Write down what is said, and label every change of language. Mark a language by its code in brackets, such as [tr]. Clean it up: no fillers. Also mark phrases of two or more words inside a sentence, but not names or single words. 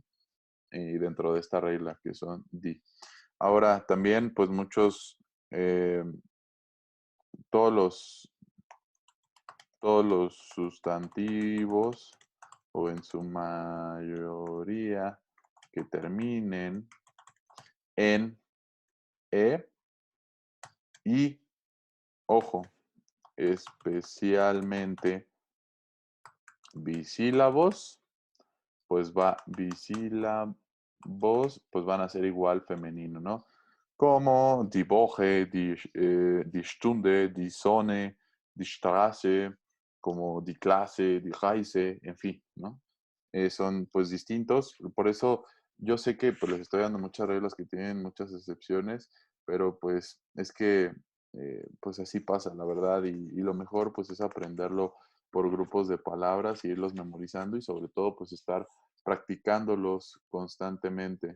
[es] Y dentro de esta regla que son die. Ahora, también, pues muchos, todos los, todos los sustantivos, o en su mayoría, que terminen en E y, ojo, especialmente bisílabos, pues bisílabos, pues van a ser igual femenino, ¿no? [de] Como die Woche, die Stunde, die Sonne, die Straße, como die Klasse, die Reise, [es] en fin, ¿no? Son pues distintos, por eso yo sé que pues les estoy dando muchas reglas que tienen muchas excepciones, pero pues es que pues así pasa, la verdad, y lo mejor pues es aprenderlo por grupos de palabras y irlos memorizando y sobre todo pues estar practicándolos constantemente.